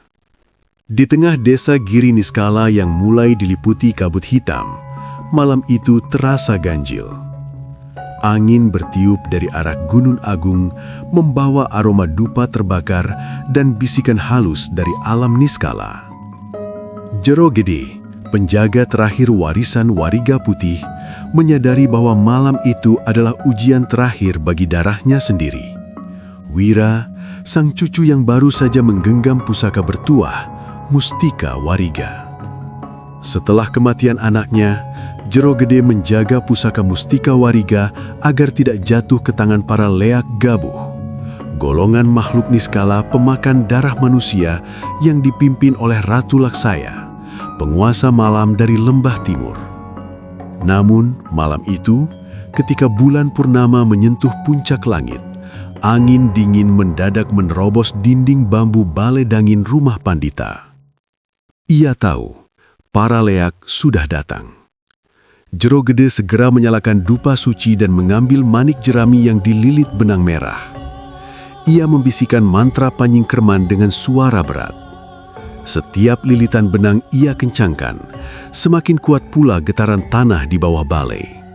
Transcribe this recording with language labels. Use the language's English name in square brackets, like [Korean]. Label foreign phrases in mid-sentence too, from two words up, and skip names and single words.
[Indonesian] Di tengah desa Giri Niskala yang mulai diliputi kabut hitam, malam itu terasa ganjil. Angin bertiup dari arah Gunung Agung, membawa aroma dupa terbakar dan bisikan halus dari alam Niskala. Jero Gede, penjaga terakhir warisan Wariga Putih, menyadari bahwa malam itu adalah ujian terakhir bagi darahnya sendiri. Wira, sang cucu yang baru saja menggenggam pusaka bertuah, Mustika Wariga. Setelah kematian anaknya, Jero Gede menjaga pusaka Mustika Wariga agar tidak jatuh ke tangan para leak gabuh, golongan makhluk niskala pemakan darah manusia yang dipimpin oleh Ratu Laksaya, penguasa malam dari lembah timur. Namun, malam itu, ketika bulan purnama menyentuh puncak langit, angin dingin mendadak menerobos dinding bambu balai dangin rumah Pandita. Ia tahu, para leak sudah datang. Jero Gede segera menyalakan dupa suci dan mengambil manik jerami yang dililit benang merah. Ia membisikkan mantra Panyingkerman dengan suara berat. Setiap lilitan benang ia kencangkan, semakin kuat pula getaran tanah di bawah balai.